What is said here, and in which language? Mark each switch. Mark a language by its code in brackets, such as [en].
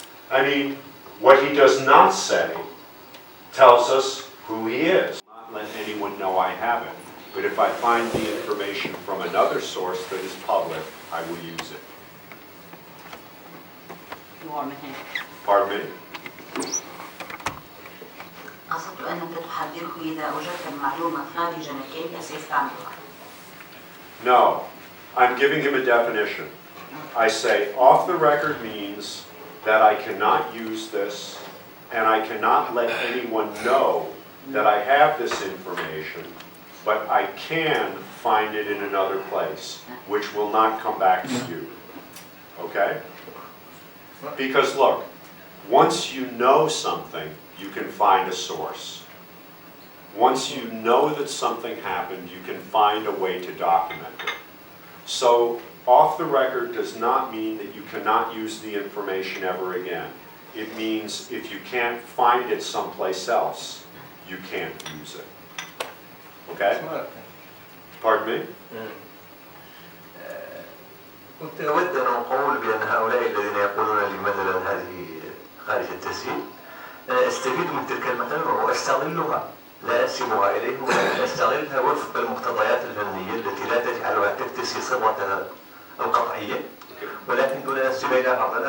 [en] I mean, what he does not say tells us who he is. Not let anyone know I have it. But if I find the information from another source that is public, I will use it. Pardon me? [ar] قصدت أنك تحذره إذا وجدت المعلومة خارج مكانها سيستعملها. [en] No, I'm giving him a definition. I say off the record means that I cannot use this and I cannot let anyone know that I have this information, but I can find it in another place, which will not come back to you. Okay? Because look, once you know something, you can find a source. Once you know that something happened, you can find a way to document it. So, off the record does not mean that you cannot use the information ever again. It means if you can't find it someplace else, you can't use it. Okay? Pardon me? [ar] كنت أود أن أقول بأن هؤلاء الذين يقولون لي مثلا هذه خارج التسجيل أستفيد من تلك المعلومة وأستغلها، لا أنسبها إليهم ولكن أستغلها وفق المقتضيات الفنية التي لا تجعلها تكتسي صبغتها القطعية، ولكن دون أن أنسب إليها بعضا.